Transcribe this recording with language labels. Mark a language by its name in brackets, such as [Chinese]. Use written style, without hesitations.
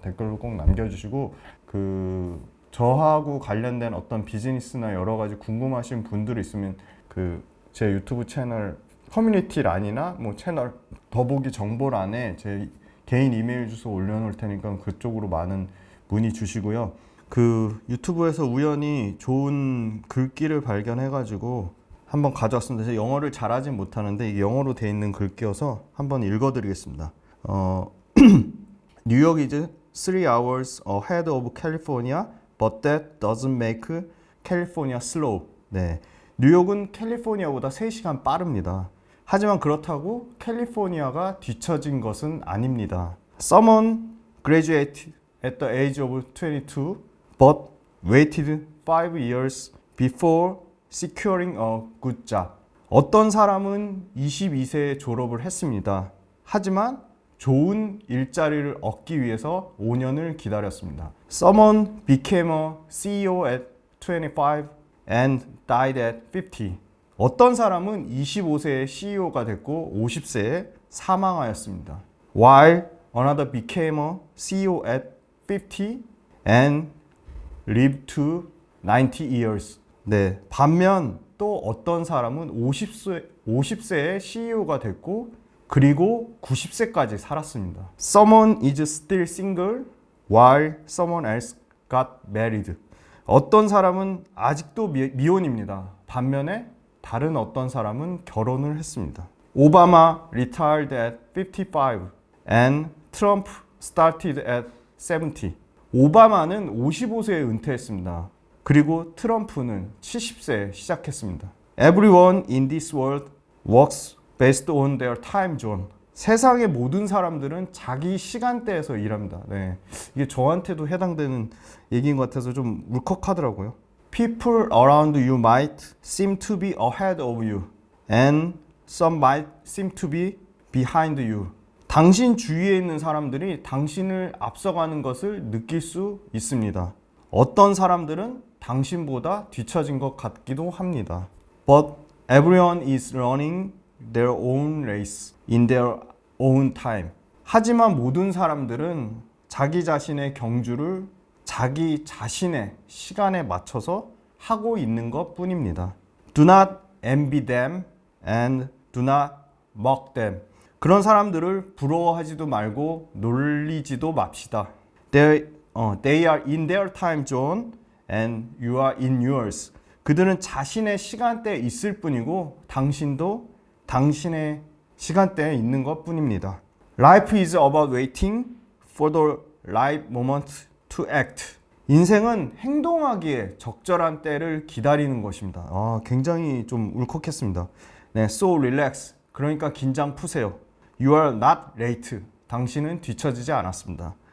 [Korean] 댓글로 꼭 남겨주시고 저하고 관련된 어떤 비즈니스나 여러 가지 궁금하신 분들이 있으면 제 유튜브 채널 커뮤니티란이나 뭐 채널 더보기 정보란에 제 개인 이메일 주소 올려놓을 테니까 그쪽으로 많은 문의 주시고요. 유튜브에서 우연히 좋은 글귀를 발견해가지고 한번 가져왔습니다. 제가 영어를 잘하진 못하는데 이게 영어로 돼 있는 글귀여서 한번 읽어드리겠습니다. [English] New York is 3 hours ahead of California, but that doesn't make California slow. [Korean] 네, 뉴욕은 캘리포니아보다 3시간 빠릅니다. 하지만 그렇다고 캘리포니아가 뒤처진 것은 아닙니다. [English] Someone graduated at the age of 22, but waited 5 years before securing a good job. [Korean] 어떤 사람은 22세에 졸업을 했습니다. 하지만 좋은 일자리를 얻기 위해서 5년을 기다렸습니다. [English] Someone became a CEO at 25 and died at 50. [Korean] 어떤 사람은 25세에 CEO가 됐고 50세에 사망하였습니다. [English] While another became a CEO at 50 and lived to 90 years. [Korean] 네, 반면 또 어떤 사람은 50세에 CEO가 됐고 그리고 90세까지 살았습니다. [English] Someone is still single while someone else got married. [Korean] 어떤 사람은 아직도 미혼입니다. 반면에 다른 어떤 사람은 결혼을 했습니다. [English] 오바마 retired at 55 and Trump started at 70. [Korean] 오바마는 55세에 은퇴했습니다. 그리고 트럼프는 70세에 시작했습니다. [English] Everyone in this world works based on their time zone. [Korean] 세상의 모든 사람들은 자기 시간대에서 일합니다. 네, 이게 저한테도 해당되는 얘기인 것 같아서 좀 울컥하더라고요. [English] People around you might seem to be ahead of you, and some might seem to be behind you. [Korean] 당신 주위에 있는 사람들이 당신을 앞서가는 것을 느낄 수 있습니다. 어떤 사람들은 당신보다 뒤처진 것 같기도 합니다. [English] But everyone is running their own race in their own time. [Korean] 하지만 모든 사람들은 자기 자신의 경주를 자기 자신의 시간에 맞춰서 하고 있는 것 뿐입니다. [English] Do not envy them and do not mock them. [Korean] 그런 사람들을 부러워하지도 말고 놀리지도 맙시다. [English] They They are in their time zone and you are in yours. [Korean] 그들은 자신의 시간대에 있을 뿐이고 당신도 당신의 시간대에 있는 것 뿐입니다. [English] Life is about waiting for the right moment to act. [Korean] 인생은 행동하기에 적절한 때를 기다리는 것입니다. 굉장히 좀 울컥했습니다. [English] 네, so relax. [Korean] 그러니까 긴장 푸세요. [English] You are not late. [Korean] 당신은 뒤처지지 않았습니다.